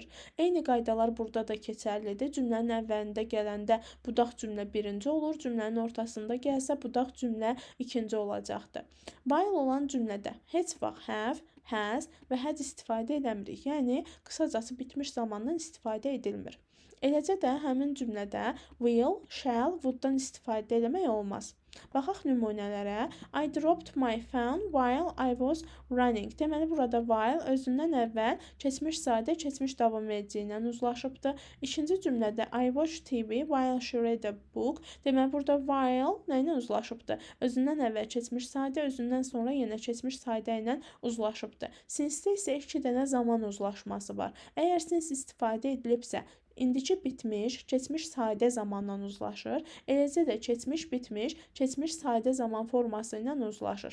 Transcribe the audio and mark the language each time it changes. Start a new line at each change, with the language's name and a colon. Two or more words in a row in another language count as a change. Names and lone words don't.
Azerbaijani: Eyni qaydalar burada da keçərlidir. Cümlənin əvvəlində gələndə budaq cümlə birinci olur, cümlənin ortasında gəlsə budaq cümlə ikinci olacaqdır. While olan cümlədə heç vaxt have, has və had istifadə edəmirik. Yəni, qısacası bitmiş zamandan istifadə edilmir. Eləcə də həmin cümlədə will, shall, would-dan istifadə etmək olmaz. Baxaq nümunələrə.
English: I dropped my phone while I was running.
Azerbaijani: Deməli, burada while özündən əvvəl keçmiş sadə, keçmiş davam edici ilə uzlaşıbdır. İkinci cümlədə
English: I watched TV while she read a book.
Azerbaijani: Deməli, burada while nə ilə uzlaşıbdır? Özündən əvvəl keçmiş sadə, özündən sonra yenə keçmiş sadə ilə uzlaşıbdır. Since-də isə 2 dənə zaman uzlaşması var. Əgər since istifadə edilibsə, indiki bitmiş, keçmiş sadə zamandan uzlaşır. Eləcə də keçmiş bitmiş, keçmiş sadə zaman forması ilə uzlaşır.